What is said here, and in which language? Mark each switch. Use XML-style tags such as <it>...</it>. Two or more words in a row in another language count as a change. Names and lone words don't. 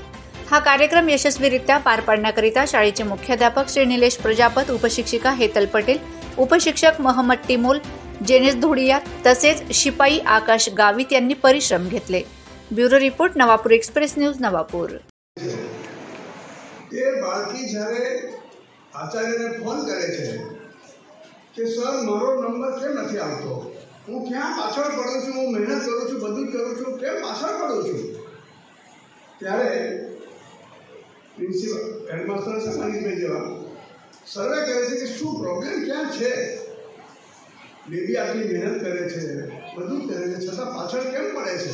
<mr>हा कार्यक्रम यशस्वीरित्या पार पाडण्याकरिता शाळेचे मुख्याध्यापक श्री निलेश प्रजापत, उपशिक्षिका हेतल पटेल, उपशिक्षक मोहम्मद टिमोल, जेनेस धोडिया तसेच शिपाई आकाश गावित यांनी परिश्रम घेतले। ब्युरो रिपोर्ट, नवापूर एक्सप्रेस न्यूज, नवापूर।</mr> <gu>बाळकी જ્યારે આચાર્યને ફોન કરે છે કે સર મારો નંબર કેમ નથી આવતો, હું ક્યાં પાછળ પડું છું, હું મહેનત કરું છું, બધું જ કરું છું, કેમ પાછળ પડું છું, ત્યારે પ્રિન્સિપલ હેડમાસ્ટર સમાનીભાઈ જેવા સર્વે કરે છે કે શું પ્રોબ્લેમ ક્યાં છે, બેબી આટલી મહેનત કરે છે, બધું જ કરે છે, છતાં પાછળ કેમ પડે છે।</gu>